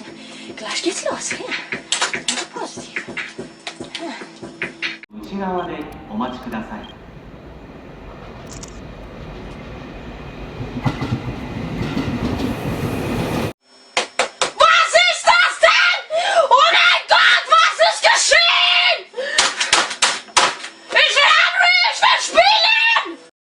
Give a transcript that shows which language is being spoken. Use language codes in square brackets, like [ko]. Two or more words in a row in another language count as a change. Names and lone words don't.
[de] Gleich geht's los. Ja. Einfach positiv. Ja. [ja] 内側でお待ちください。 [de] Was ist das denn? Oh mein Gott, was ist geschehen? Ich will hungry, ich will spielen!